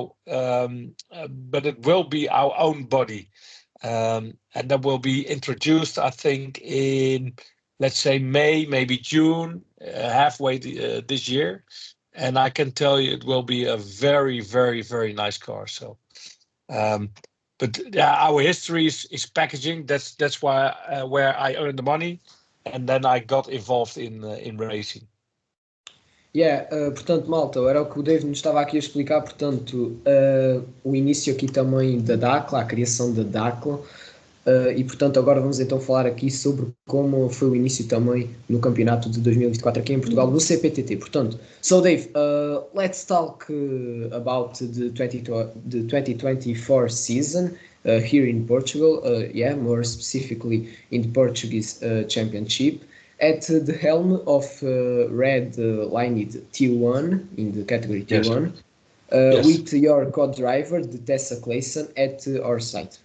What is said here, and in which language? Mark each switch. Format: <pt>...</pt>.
<en>But it will be our own body, and that will be introduced, I think, in let's say May, maybe June, halfway this year. And I can tell you, it will be a very, very, very nice car. So. But our history is packaging. That's why where I earn the money, and then I got involved in racing.</en> <pt>Portanto, malta, era o que o Dave nos estava aqui a explicar. Portanto, o início aqui também da Dakla, a criação da Dakla. E portanto agora vamos então falar aqui sobre como foi o início também no campeonato de 2024 aqui em Portugal do CPTT.</pt> <en>Portanto, Dave, let's talk about the 2024 season here in Portugal, more specifically in the Portuguese Championship at the helm of red-lined T1 in the category T1 with your co-driver, the Klaasen, at our site.</en>